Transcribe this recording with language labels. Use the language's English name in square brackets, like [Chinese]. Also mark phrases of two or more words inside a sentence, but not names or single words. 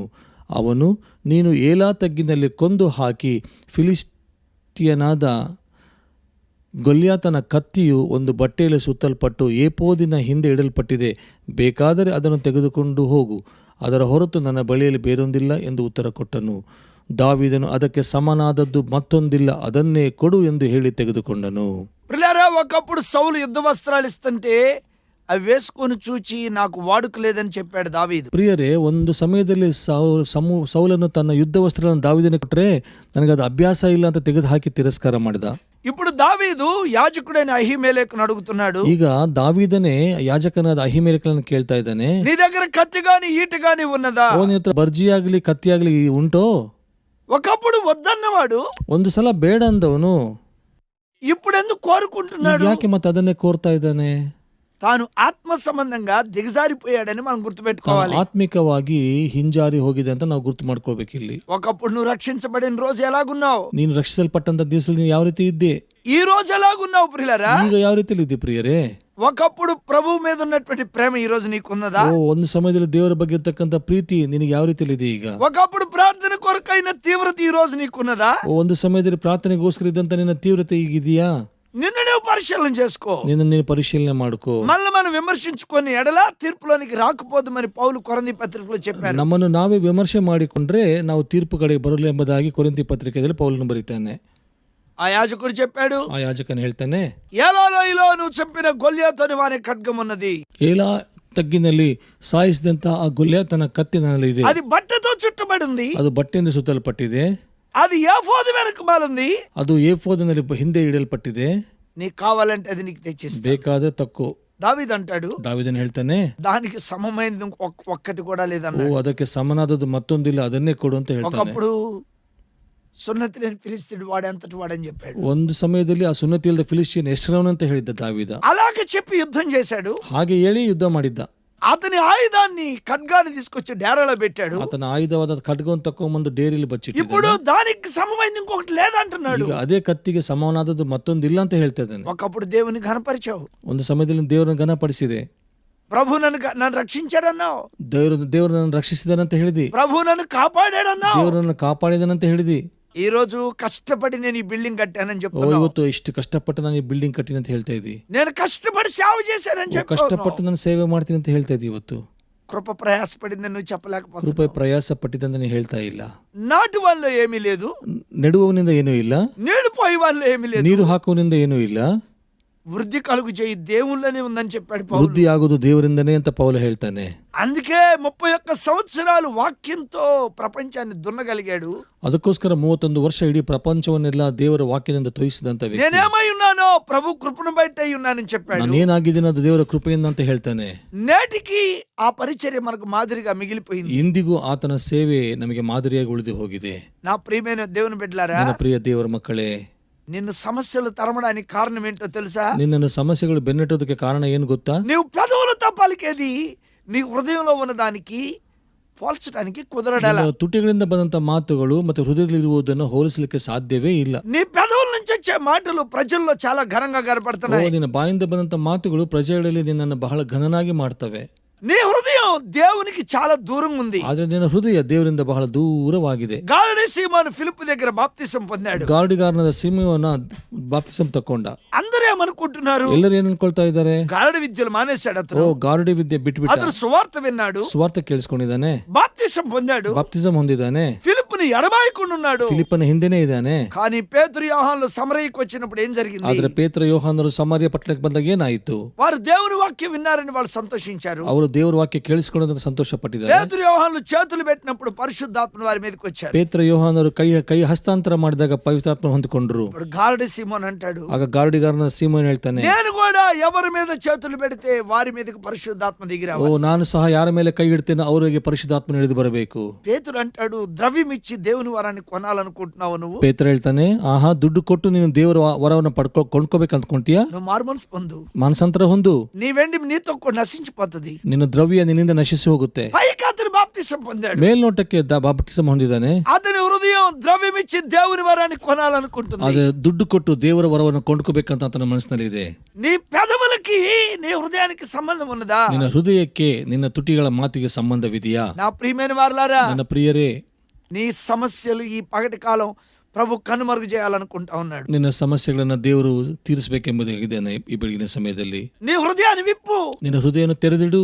[Kannada] ಅವನು, ನೀನು ಏಲಾ ತಗ್ಗಿನಲ್ಲಿ ಕೊಂದು ಹಾಕಿ ಫಿಲಿಸ್ಟಿಯನಾದ ಗೊಲ್ಯಾತನ ಕತ್ತಿಯು ಒಂದು ಬಟ್ಟೆಯಲ್ಲಿ ಸುತ್ತಲ್ಪಟ್ಟು ಏಫೋದಿನ ಹಿಂದೆ ಇಡಲ್ಪಟ್ಟಿದೆ. ಬೇಕಾದರೆ ಅದನ್ನು ತೆಗೆದುಕೊಂಡು ಹೋಗು, ಅದರ ಹೊರತು ನನ್ನ ಬಳಿಯಲ್ಲಿ ಬೇರೊಂದಿಲ್ಲ ಎಂದು ಉತ್ತರ ಕೊಟ್ಟನು. ದಾವೀದನು, ಅದಕ್ಕೆ ಸಮನಾದದ್ದು ಮತ್ತೊಂದಿಲ್ಲ, ಅದನ್ನೇ ಕೊಡು ಎಂದು ಹೇಳಿ ತೆಗೆದುಕೊಂಡನು. [Telugu] ప్రియులారా, ఒకప్పుడు సౌలు యుద్ధ వస్త్రాలు ఇస్తుంటే అవి వేసుకొని చూచి నాకు వాడుక లేదని చెప్పాడు దావీదు. [Kannada] ಪ್ರಿಯರೇ, ಒಂದು ಸಮಯದಲ್ಲಿ ಸೌಲನು ತನ್ನ ಯುದ್ಧ ವಸ್ತ್ರಗಳನ್ನು ದಾವೀದನಿಗೆ ಕೊಟ್ಟರೆ ನನಗೆ ಅದು ಅಭ್ಯಾಸ ಇಲ್ಲ ಅಂತ ತೆಗೆದು ಹಾಕಿ ತಿರಸ್ಕಾರ ಮಾಡಿದ. [Telugu] ఇప్పుడు దావీదు యాజకుడైన అహీమెలెకును అడుగుతున్నాడు. [Kannada] ಈಗ ದಾವೀದನೇ ಯಾಜಕನಾದ ಅಹಿಮೆಲೆಕನನ್ನು ಕೇಳ್ತಾ ಇದ್ದಾನೆ, [Telugu] నీ దగ్గర కత్తి గాని ఈటు గాని ఉన్నదా? [Kannada] ನಿನ್ನ ಹತ್ರ ಬರ್ಜಿಯಾಗಲಿ ಕತ್ತಿಯಾಗಲಿ ಉಂಟೋ? [Telugu] ఒకప్పుడు వద్దన్నవాడు [Kannada] ಒಂದು ಸಲ ಬೇಡ ಅಂದವನು [Telugu] ఇప్పుడు ఎందుకు కోరుకుంటున్నాడు? [Kannada] ಯಾಕೆ ಮತ್ತೆ ಅದನ್ನೇ ಕೋರ್ತಾ ಇದ್ದಾನೆ? [Telugu] తాను ఆత్మ సంబంధంగా దిగజారిపోయాడని మనం గుర్తుపెట్టుకోవాలి. [Kannada] ಆತ್ಮಿಕವಾಗಿ ಹಿಂಜಾರಿ ಹೋಗಿದೆ ಅಂತ ನಾವು ಗುರ್ತು ಮಾಡ್ಕೋಬೇಕು. ಇಲ್ಲಿ [Telugu] ఒకప్పుడు నువ్వు రక్షించబడిన రోజు ఎలాగున్నావు? [Kannada] ನೀನು ರಕ್ಷಿಸಲ್ಪಟ್ಟಂತ ದಿವಸದಲ್ಲಿ ನೀನು ಯಾವ ರೀತಿ ಇದ್ದೆ? [Telugu] ఈ రోజు ఎలాగున్నావు ప్రియులారా? [Kannada] ಈಗ ಯಾವ ರೀತಿಯಲ್ಲಿ ಇದ್ದೆ ಪ್ರಿಯರೇ? [Telugu] ఒకప్పుడు ప్రభు మీద ఉన్నటువంటి ప్రేమ ఈ రోజు నీకున్నదా? [Kannada] ಒಂದು ಸಮಯದಲ್ಲಿ ದೇವರ ಬಗ್ಗೆ ಇರ್ತಕ್ಕಂಥ ಪ್ರೀತಿ ನಿನಗೆ ಯಾವ ರೀತಿಯಲ್ಲಿ ಇದೆ ಈಗ? [Telugu] ఒకప్పుడు ప్రార్థన కొరకైన తీవ్రత ఈ రోజు నీకున్నదా? [Kannada] ಒಂದು ಸಮಯದಲ್ಲಿ ಪ್ರಾರ್ಥನೆಗೋಸ್ಕರ ಇದ್ದಂತ ನಿನ್ನ ತೀವ್ರತೆ ಈಗಿದೆಯಾ? [Telugu] నిన్ను నువ్వు పరిశీలన చేసుకో, [Kannada] ನೀನು ಪರಿಶೀಲನೆ ಮಾಡ್ಕೋ. [Telugu] మళ్ళీ మనం విమర్శించుకొని ఎడలా తీర్పులోనికి రాకపోదు మరి పౌలు కొరింథీ పత్రికలో చెప్పారు. [Kannada] ನಮ್ಮನ್ನು ನಾವೇ ವಿಮರ್ಶೆ ಮಾಡಿಕೊಂಡ್ರೆ ನಾವು ತೀರ್ಪು ಕಡೆಗೆ ಬರಲು ಎಂಬುದಾಗಿ ಕೊರಿಂಥಿ ಪತ್ರಿಕೆಯಲ್ಲಿ ಪೌಲನು ಬರೀತಾನೆ. [Telugu] ఆ యాజకుడు చెప్పాడు, [Kannada] ಆ ಯಾಜಕನು ಹೇಳ್ತಾನೆ, [Telugu] ఏలాలోయలో నువ్వు చంపిన గొల్యాతు వాని ఖడ్గం ఉన్నది. [Kannada] ಏಲಾ ತಗ್ಗಿನಲ್ಲಿ ಸಾಯಿಸಿದಂತ ಆ ಗೊಲ್ಯಾತನ ಕತ್ತಿ ನನ್ನಲ್ಲಿ ಇದೆ. [Telugu] అది బట్టతో చుట్టబడి ఉంది, [Kannada] ಅದು ಬಟ್ಟೆಯಿಂದ ಸುತ್ತಲ್ಪಟ್ಟಿದೆ. [Telugu] అది ఏఫోదు వెనకమాలుంది, [Kannada] ಅದು ಏಫೋದಿನಲ್ಲಿ ಹಿಂದೆ ಇಡಲ್ಪಟ್ಟಿದೆ. [Telugu] నీకు కావాలంటే అది నీకు తెచ్చిస్తా. [Kannada] ಬೇಕಾದ್ರೆ ತಕ್ಕೋ. [Telugu] దావీదు అంటాడు, [Kannada] ದಾವೀದನು ಹೇಳ್ತಾನೆ, [Telugu] దానికి సమమైనది ఒక్కటి కూడా లేదన్నాడు. [Kannada] ಅದಕ್ಕೆ ಸಮನಾದದ್ದು ಮತ್ತೊಂದಿಲ್ಲ, ಅದನ್ನೇ ಕೊಡು ಅಂತ ಹೇಳ್ತಾನೆ. [Telugu] ఒకప్పుడు సున్నతి లేని ఫిలిస్తీయుడు వాడంతటి వాడని చెప్పాడు. [Kannada] ಒಂದು ಸಮಯದಲ್ಲಿ ಆ ಸುನ್ನತಿ ಇಲ್ಲದ ಫಿಲಿಸ್ಟಿಯನ್ ಎಷ್ಟರವನಂತ ಹೇಳಿದ್ದ ದಾವೀದ. [Telugu] అలాగే చెప్పి యుద్ధం చేశాడు. [Kannada] ಹಾಗೆ ಹೇಳಿ ಯುದ್ಧ ಮಾಡಿದ್ದ. [Telugu] అతని ఆయుధాన్ని ఖడ్గాన్ని తీసుకొచ్చి డేరాలో పెట్టాడు. [Kannada] ಆತನ ಆಯುಧವಾದ ಖಡ್ಗವನ್ನು ತಕೊಂಡ್ಬಂದು ಡೇರಿಲಿ ಬಚ್ಚಿಟ್ಟಿದ್ದಾನೆ. [Telugu] ఇప్పుడు దానికి సమమైనది ఇంకొకటి లేదంటున్నాడు. [Kannada] ಈಗ ಅದೇ ಕತ್ತಿಗೆ ಸಮಾನಾದದ್ದು ಮತ್ತೊಂದಿಲ್ಲ ಅಂತ ಹೇಳ್ತಾ ಇದ್ದಾನೆ. [Telugu] ఒకప్పుడు దేవుని ఘనపరిచావు, [Kannada] ಒಂದು ಸಮಯದಲ್ಲಿ ದೇವರನ್ನು ಘನಪಡಿಸಿದೆ. [Telugu] ప్రభు నన్ను రక్షించాడన్నావు, [Kannada] ದೇವರು ನನ್ನ ರಕ್ಷಿಸಿದಾನಂತ ಹೇಳಿದಿ. [Telugu] ప్రభు నన్ను కాపాడాడన్నావు, [Kannada] ದೇವರನ್ನು ಕಾಪಾಡಿದಾನಂತ ಹೇಳಿದಿ. [Telugu] ఈ రోజు కష్టపడి నేను ఈ బిల్డింగ్ కట్టానని ಓ, చెప్తున్నావు. [Kannada] ಇವತ್ತು ಇಷ್ಟು ಕಷ್ಟಪಟ್ಟು ನಾನು ಈ ಬಿಲ್ಡಿಂಗ್ ಕಟ್ಟಿನ ಅಂತ ಹೇಳ್ತಾ ಇದ್ದಿ. [Telugu] నేను కష్టపడి సేవ చేశానని చెప్పి [Kannada] ಕಷ್ಟಪಟ್ಟು ನಾನು ಸೇವೆ ಮಾಡ್ತೀನಿ ಅಂತ ಹೇಳ್ತಾ ಇದ್ದಿ. ಇವತ್ತು [Telugu] కృప ప్రయాసపడిందని నువ్వు చెప్పలేకపోతున్నావు. [Kannada] ರೂಪಾಯಿ ಪ್ರಯಾಸ ಪಟ್ಟಿದ್ದಂತ ನೀನು ಹೇಳ್ತಾ ಇಲ್ಲ. [Telugu] నాటు వాళ్ళు ఏమీ లేదు, [Kannada] ನೆಡುವವನಿಂದ ಏನೂ ಇಲ್ಲ, [Telugu] నీళ్లు పోయి వాళ్ళు ఏమీ లేదు, [Kannada] ನೀರು ಹಾಕುವನಿಂದ ಏನೂ ಇಲ್ಲ, [Telugu] వృద్ధి కలుగు చేయి దేవుళ్ళనే ఉందని చెప్పాడు పౌలు. [Kannada] ವೃದ್ಧಿ ಆಗೋದು ದೇವರಿಂದನೇ ಅಂತ ಪೌಲು ಹೇಳ್ತಾನೆ. [Telugu] అందుకే 31 సంవత్సరాలు వాక్యంతో ప్రపంచాన్ని దున్నగలిగాడు. [Kannada] ಅದಕ್ಕೋಸ್ಕರ 31 ವರ್ಷ ಇಡೀ ಪ್ರಪಂಚವನ್ನೆಲ್ಲ ದೇವರ ವಾಕ್ಯದಿಂದ ತೋಯಿಸಿದಂತ ವ್ಯಕ್ತಿ. [Telugu] నేనేమై ఉన్నానో ప్రభు కృపను బట్టి ఉన్నానని చెప్పాడు. [Kannada] ನಾನೇನಾಗಿದ್ದೀನಿ ಅದು ದೇವರ ಕೃಪೆಯಿಂದ ಅಂತ ಹೇಳ್ತಾನೆ. [Telugu] నేటికి ఆ పరిచర్య మనకు మాదిరిగా మిగిలిపోయింది. [Kannada] ಇಂದಿಗೂ ಆತನ ಸೇವೆ ನಮಗೆ ಮಾದರಿಯಾಗಿ ಉಳಿದು ಹೋಗಿದೆ. [Telugu] నా ప్రియమైన దేవుని బిడ్డలారా, [Kannada] ನನ್ನ ಪ್ರಿಯ ದೇವರ ಮಕ್ಕಳೇ, [Telugu] నిన్ను సమస్యలు తరమడానికి కారణం ఏంటో తెలుసా? [Kannada] ನಿನ್ನನ್ನು ಸಮಸ್ಯೆಗಳು ಬೆನ್ನಟ್ಟೋದಕ್ಕೆ ಕಾರಣ ಏನು ಗೊತ್ತಾ? [Telugu] నువ్వు పెదవులతో పలికేది నీ హృదయంలో ఉన్నదానికి పోల్చడానికి కుదరడల. [Kannada] ನಿನ್ನ ತುಟಿಗಳಿಂದ ಬಂದಂತ ಮಾತುಗಳು ಮತ್ತೆ ಹೃದಯದಲ್ಲಿರುವುದನ್ನು ಹೋಲಿಸಲಿಕ್ಕೆ ಸಾಧ್ಯವೇ ಇಲ್ಲ. [Telugu] నీ పెదవుల నుంచి వచ్చే మాటలు ప్రజల్లో చాలా ఘనంగా కనపడుతున్నాయి. [Kannada] ನಿನ್ನ ಬಾಯಿಂದ ಬಂದಂತ ಮಾತುಗಳು ಪ್ರಜೆಗಳಲ್ಲಿ ನಿನ್ನನ್ನು ಬಹಳ ಘನನಾಗಿ ಮಾಡ್ತವೆ. [Telugu] నీ హృదయం దేవునికి చాలా దూరంగా ఉంది. [Kannada] ಆದ್ರೆ ನಿನ್ನ ಹೃದಯ ದೇವರಿಂದ ಬಹಳ ದೂರವಾಗಿದೆ. [Telugu] గాలిడి సీమోను ఫిలిప్పు దగ్గర బాప్తిసం పొందాడు. [Kannada] ಗಾರ್ಡಿಗಾರನಾದ ಸಿಮೆಯೋನ ಬಾಪ್ತಿಸಂ ತಕೊಂಡ. [Telugu] అందరూ ఏమనుకుంటున్నారు? [Kannada] ಎಲ್ಲರೂ ಏನ್ ಅನ್ಕೊಳ್ತಾ ಇದ್ದಾರೆ? [Telugu] గాలిడి విద్యలు మానేశాడు అతను. [Kannada] ಗಾರ್ಡಿ ವಿದ್ಯೆ ಬಿಟ್ಬಿಟ್ಟ. [Telugu] అతను సువార్త విన్నాడు, [Kannada] ಸುವಾರ್ತೆ ಕೇಳಿಸ್ಕೊಂಡಿದ್ದಾನೆ, [Telugu] బాప్తిసం పొందాడు, [Kannada] ಬಾಪ್ತಿಸಂ ಹೊಂದಿದ್ದಾನೆ, [Telugu] ఫిలిప్పుని ఎడబాయకుండా ఉన్నాడు. [Kannada] ಫಿಲಿಪ್ಪನ ಹಿಂದೆನೇ ಇದ್ದಾನೆ. [Telugu] కానీ పేతురు యోహానులు సమరయకు వచ్చినప్పుడు ఏం జరిగింది? [Kannada] ಆದ್ರೆ ಪೇತ್ರ ಯೋಹಾನರು ಸಮಾರ್ಯ ಪಟ್ಟಣಕ್ಕೆ ಬಂದಾಗ ಏನಾಯಿತು? [Telugu] వారు దేవుని వాక్యం విన్నారని వాళ్ళు సంతోషించారు. [Kannada] ಅವರು ದೇವರ ವಾಕ್ಯ ಕೇಳಿಸಿಕೊಳ್ಳೋದನ್ನು ಸಂತೋಷ ಪಟ್ಟಿದ್ದಾರೆ. [Telugu] పేతురు యోహానులు చేతులు పెట్టినప్పుడు పరిశుద్ధాత్మ వారి మీదకి వచ్చారు. [Kannada] ಪೇತ್ರ ಯೋಹಾನರು ಕೈ ಹಸ್ತಾಂತರ ಮಾಡಿದಾಗ ಪವಿತ್ರಾತ್ಮ ಹೊಂದಿಕೊಂಡ್ರು. [Telugu] ఇప్పుడు గాలిడి సీమోన్ అంటాడు, [Kannada] ಆಗ ಗಾರ್ಡಿಗಾರನ ಸೀಮೋನ್ ಹೇಳ್ತಾನೆ, [Telugu] నేను కూడా ఎవరి మీద చేతులు పెడితే వారి మీదకి పరిశుద్ధాత్మ దిగి ಓ రావాలి. [Kannada] ನಾನು ಸಹ ಯಾರ ಮೇಲೆ ಕೈ ಇಡ್ತೇನೆ ಅವರಿಗೆ ಪರಿಶುದ್ಧಾತ್ಮ ಇಳಿದು ಬರಬೇಕು. [Telugu] పేతురు అంటాడు, ద్రవ్యం ఇచ్చి దేవుని వరాన్ని కొనాలనుకుంటున్నావు నువ్వు? [Kannada] ಪೇತ್ರ ಹೇಳ್ತಾನೆ, ಆಹಾ ದುಡ್ಡು ಕೊಟ್ಟು ನೀನು ದೇವರ ವರವನ್ನು ಕೊಂಡ್ಕೋಬೇಕು ಅಂದ್ಕೊಂತೀಯಾ? [Telugu] నువ్వు మారుమనసు పొందు, [Kannada] ಮಾನಸಾಂತರ ಹೊಂದು. [Telugu] నీ వెండి నీతో కూడా నశించిపోతుంది. [Kannada] ನಿನ್ನ ದ್ರವ್ಯ ನಿನ್ನಿಂದ ನಶಿಸಿ ಹೋಗುತ್ತೆ. [Telugu] పైకి అతను బాప్తిసం పొందాడు. [Kannada] ಮೇಲ್ನೋಟಕ್ಕೆ ಬಾಪ್ತಿಸಂ ಹೊಂದಿದ್ದಾನೆ. [Telugu] అతని హృదయం ద్రవ్యం ఇచ్చి దేవుని వరాన్ని కొనాలనుకుంటుంది. [Kannada] ಆದ್ರೆ ದುಡ್ಡು ಕೊಟ್ಟು ದೇವರ ವರವನ್ನು ಕೊಂಡ್ಕೋಬೇಕಂತ ಆತನ ಮನಸ್ಸಿನಲ್ಲಿ ಇದೆ. [Telugu] నీ పెదవులకి నీ హృదయానికి సంబంధం ఉన్నదా? [Kannada] ನಿನ್ನ ಹೃದಯಕ್ಕೆ ನಿನ್ನ ತುಟಿಗಳ ಮಾತಿಗೆ ಸಂಬಂಧವಿದೆಯಾ? [Telugu] నా ప్రియమైన వారలారా, [Kannada] ನನ್ನ ಪ್ರಿಯರೇ, [Telugu] నీ సమస్యలు ఈ పగటి కాలం ప్రభు కనుమరుగు చేయాలనుకుంటా ఉన్నాడు. [Kannada] ನಿನ್ನ ಸಮಸ್ಯೆಗಳನ್ನ ದೇವರು ತೀರಿಸಬೇಕೆಂಬುದಾಗಿದ್ದೇನೆ ಈ ಬೆಳಗಿನ ಸಮಯದಲ್ಲಿ. [Telugu] నీ హృదయాన్ని విప్పు, [Kannada] ನಿನ್ನ ಹೃದಯವನ್ನು ತೆರೆದಿಡು,